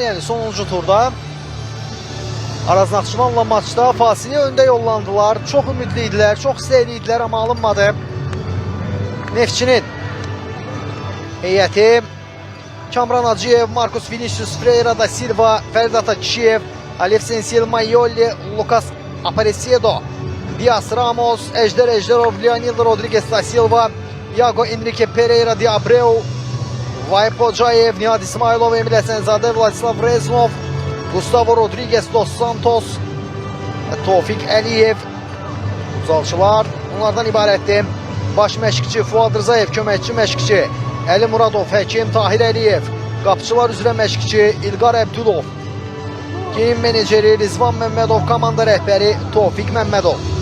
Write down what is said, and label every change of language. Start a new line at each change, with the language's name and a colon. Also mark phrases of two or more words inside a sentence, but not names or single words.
Azerbaijani: Yəni sonuncu turda Araz Naxçıvanla maçda fasilə öndə yollandılar. Çox ümidli idilər, çox istəkli idilər, amma alınmadı. Neftçinin heyəti Kamran Hacıyev, Marcus Vinicius Ferreira da Silva, Ferdat Akişev, Alev Sensil Mayoli, Lucas Aparecido, Dias Ramos, Ejder Ejderov, Leonildo Rodrigues da Silva, Iago Enrique Pereira de Abreu, Vahip Hocayev, Nihat İsmailov, Emil Əsənzadə, Vladislav Reznov, Gustavo Rodrigues dos Santos, Tofiq Əliyev. Uzalçılar bunlardan ibarətdir. Baş məşqçi Fuad Rzayev, köməkçi məşqçi Əli Muradov, həkim Tahir Əliyev, qapıçılar üzrə məşqçi İlqar Əbdülov, geyim meneceri Rizvan Məmmədov, komanda rəhbəri Tofiq Məmmədov.